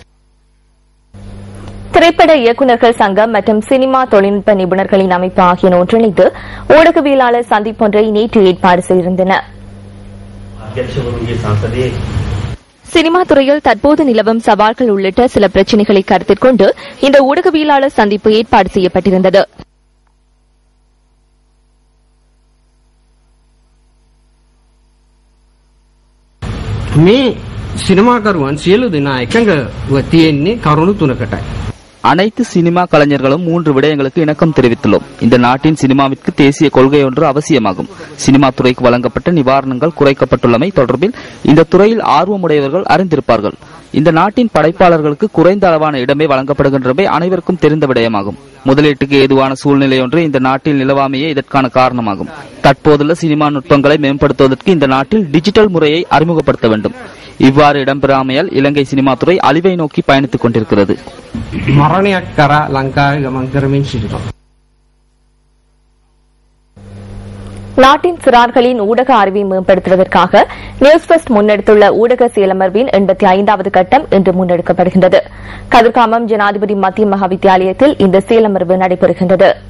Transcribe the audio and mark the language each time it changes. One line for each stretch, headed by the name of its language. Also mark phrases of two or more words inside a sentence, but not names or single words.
Tamil: திரைப்பட இயக்குநர்கள் சங்கம் மற்றும் சினிமா தொழில்நுட்ப நிபுணர்களின் அமைப்பு ஆகியன ஒன்றிணைந்து ஊடகவியலாளர் சந்திப்பொன்றை நேற்று ஏற்பாடு செய்திருந்தன. சினிமா துறையில் தற்போது நிலவும் சவால்கள் உள்ளிட்ட சில பிரச்சினைகளை கருத்தில் கொண்டு இந்த ஊடகவியலாளர் சந்திப்பு ஏற்பாடு செய்யப்பட்டிருந்தது.
Sinhala: සිනමාකරුවන් සියලු දෙනා එකඟව තියෙන්නේ කරුණු තුනකටයි.
Tamil: அனைத்து சினிமா கலைஞர்களும் 3 விடயங்களுக்கு இணக்கம் தெரிவித்துள்ளோம். இந்த நாட்டின் சினிமாவிற்கு தேசிய கொள்கை ஒன்று அவசியமாகும். சினிமா துறைக்கு வழங்கப்பட்ட நிவாரணங்கள் குறைக்கப்பட்டுள்ளமை தொடர்பில் இந்த துறையில் ஆர்வமுடையவர்கள் அறிந்திருப்பார்கள். இந்த நாட்டின் படைப்பாளர்களுக்கு குறைந்த அளவான இடமே வழங்கப்படுகின்றமை அனைவருக்கும் தெரிந்த விடயமாகும். முதலீட்டுக்கு ஏதுவான சூழ்நிலை ஒன்று இந்த நாட்டில் நிலவாமையே இதற்கான காரணமாகும். தற்போதுள்ள சினிமா நுட்பங்களை மேம்படுத்துவதற்கு இந்த நாட்டில் டிஜிட்டல் முறையை அறிமுகப்படுத்த வேண்டும். இவ்வாறு இடம்பெறாமையால் இலங்கை சினிமா துறை அழிவை நோக்கி பயணித்துக் கொண்டிருக்கிறது.
Sinhala: මරණයක් කරා ලංකාවේ ගමන් කරමින් සිටිනවා.
Tamil: நாட்டின் சிறார்களின் ஊடக அறிவை மேம்படுத்துவதற்காக நியூஸ் ஃபர்ஸ்ட் முன்னெடுத்துள்ள ஊடக செயலமர்வின் 85வது கட்டம் இன்று முன்னெடுக்கப்படுகின்றது. கதிர்காமம் ஜனாதிபதி மத்திய மகாவித்தியாலயத்தில் இந்த செயலமர்வு நடைபெறுகின்றது.